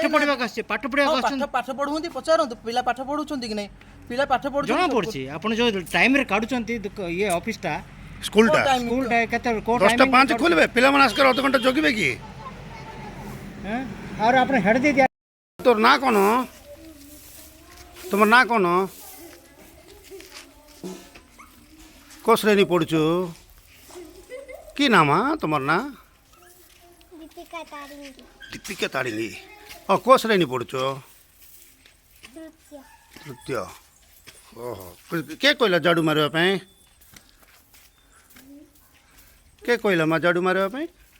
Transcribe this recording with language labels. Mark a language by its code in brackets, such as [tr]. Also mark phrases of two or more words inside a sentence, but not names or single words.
[or] ପଢୁଛନ୍ତି ପଚାରନ୍ତୁ ପିଲା ପାଠ ପଢୁଛନ୍ତି କି ନାଇଁ ପିଲା ପାଠ ପଢୁଛନ୍ତି ଜଣା ପଡୁଛି ଆପଣ ଯୋଉ ଟାଇମରେ କାଢୁଛନ୍ତି ଇଏ ଅଫିସଟା ସ୍କୁଲଟା କେତେ 10:05 ଖୋଲିବେ ପିଲାମାନେ ଆସିକରି ଅଧଘଣ୍ଟା ଜଗିବେ କି ଆଉ ଆପଣ ହେଡ୍ ଦେଇ ଦିଆ [bn] তোর না কোন তোমার না কোন কো শ্রেণী পড়ছো কি নাম তোমার না দীপিকা তারিঙ্গি ও কো শ্রেণী পড়ছো তৃতীয় [or] ଓହୋ କେ କହିଲା ଝାଡ଼ୁ ମାରିବା ପାଇଁ କେ କହିଲା ମା ଝାଡ଼ୁ ମାରିବା ପାଇଁ